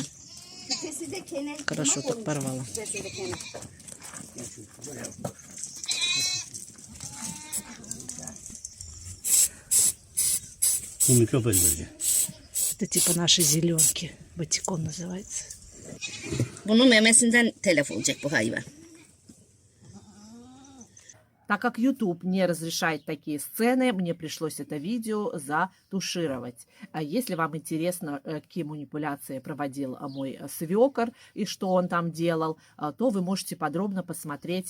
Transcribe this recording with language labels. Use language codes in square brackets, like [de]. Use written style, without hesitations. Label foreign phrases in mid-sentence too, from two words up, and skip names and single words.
[ru] Хорошо так порвала. Это типа наши зеленки. Батикон называется. [tr] Bunun memesinden telef olacak bu hayvan. [ru] Так как YouTube не разрешает такие сцены, мне пришлось это видео затушировать. Если вам интересно, какие манипуляции проводил мой свекор и что он там делал, то вы можете подробно посмотреть.